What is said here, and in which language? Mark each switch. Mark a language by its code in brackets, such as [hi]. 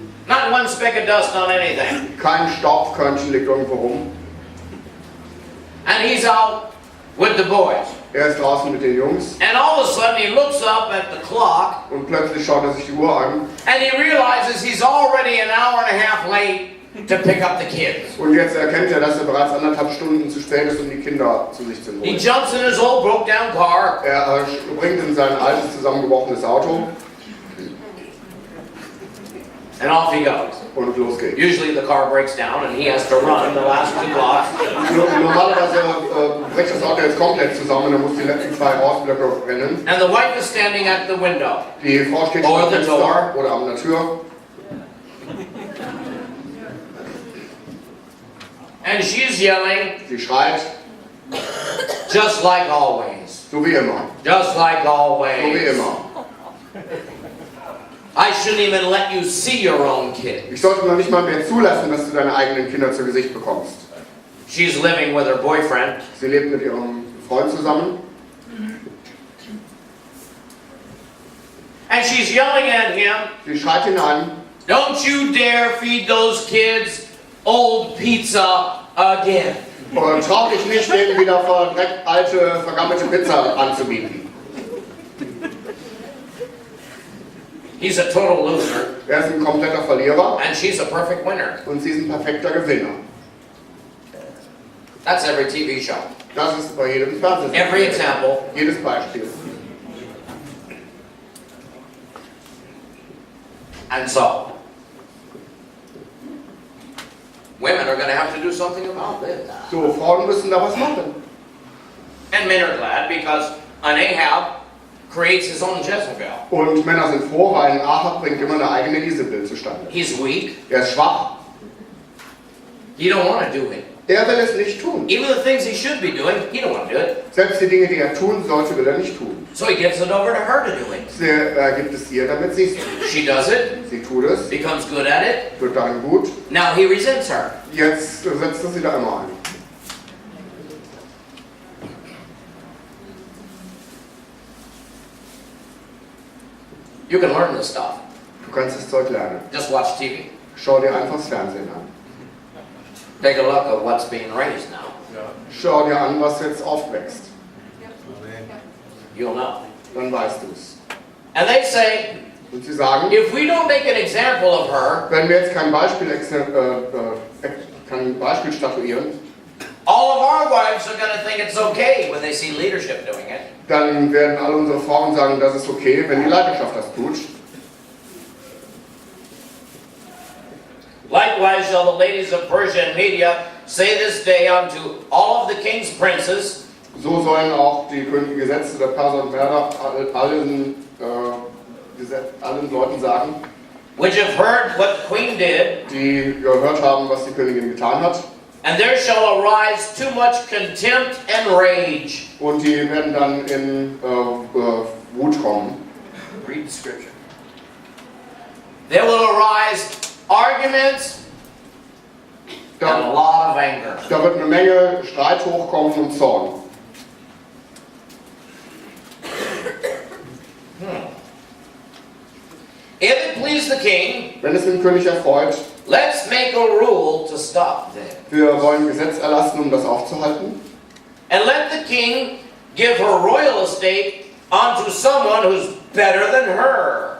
[en] Not one speck of dust on anything. [de] Kein Staubkörnchen liegt irgendwo rum. [en] And he's out with the boys. [de] Er ist draußen mit den Jungs [en] And all of a sudden he looks up at the clock [de] und plötzlich schaut er sich die Uhr an [en] and he realizes he's already an hour and a half late to pick up the kids. [de] Und jetzt erkennt er, dass er bereits 1,5 Stunden zu spät ist, um die Kinder zu sich zu [en] He [de] holen. [en] jumps in his old broke down car. [de] Er springt in sein altes, zusammengebrochenes Auto [en] And off he goes. [de] und los geht's. [en] Usually the car breaks down and he has to run the last 2 blocks. [de] Normalerweise bricht das Auto jetzt komplett zusammen, er muss die letzten 2 Hausblöcke rennen. [en] And the wife is standing at the window. [de] Die Frau steht [en] Or [de] am [en] the [de] Fenster [en] door. [de] oder an der Tür [en] And she's yelling, [de] sie schreit, [en] just like always. [de] so wie immer, [en] Just like [de] so wie [en] always. [de] immer. [en] I shouldn't even let you see your own kid. [de] Ich sollte noch nicht mal mehr zulassen, dass du deine eigenen Kinder zu Gesicht bekommst. [en] She's living with her boyfriend. [de] Sie lebt mit ihrem Freund zusammen [en] And she's yelling at him, [de] sie schreit ihn an, [en] don't you dare feed those kids old pizza again. [de] und trau dich nicht, denen wieder verdreckt alte, vergammelte Pizza anzubieten. [en] He's a total loser, [de] Er ist ein kompletter Verlierer [en] and she's a perfect winner. [de] und sie ist ein perfekter Gewinner. [en] That's every TV show. [de] Das ist bei jedem Fernsehen. [en] Every example. [de] Jedes Beispiel. [en] And so, women are going to have to do something about this. [de] So, Frauen müssen da was machen. [en] And men are glad because an Ahab creates his own Jezebel. [de] Und Männer sind froh, weil ein Ahab bringt immer eine eigene Isabel zustande. [en] He's weak. [de] Er ist schwach. [en] He don't want to do it. [de] Er will es nicht tun. [en] Even the things he should be doing, he don't want to do it. [de] Selbst die Dinge, die er tun sollte, will er nicht tun. [en] So he gives it over to her to do it. [de] Er gibt es ihr, damit sie es tut. [en] She does it, [de] Sie tut es, [en] becomes good at it. [de] wird darin gut. [en] Now he resents her. [de] Jetzt setzt er sie da immer ein. [en] You can learn this stuff. [de] Du kannst das Zeug lernen. [en] Just watch TV. [de] Schau dir einfach das Fernsehen an. [en] Take a look at what's being raised now. [de] Schau dir an, was jetzt aufwächst. [en] You'll know. [de] Dann weißt du es. [en] And they say, [de] Und sie sagen, [en] if we don't make an example of her, [de] wenn wir jetzt kein Beispiel statuieren, [en] all of our wives are going to think it's okay when they see leadership doing it. [de] dann werden alle unsere Frauen sagen, das ist okay, wenn die Leiterschaft das tut. [en] Likewise shall the ladies of Persia and Media say this day unto all of the king's princes, [de] So sollen auch die königlichen Gesetze der Perser und Meder allen Leuten sagen, [en] which have heard what the queen did, [de] die gehört haben, was die Königin getan hat. [en] and there shall arise too much contempt and rage. [de] Und die werden dann in Wut kommen. [en] Read the scripture. There will arise arguments and a [de] Da, [en] lot of anger. [de] da wird eine Menge Streit hochkommen und Zorn. [en] If it please the king, [de] Wenn es den König erfreut, [en] let's make a rule to stop them. [de] wir wollen Gesetz erlassen, um das aufzuhalten. [en] And let the king give her royal estate unto someone who's better than her.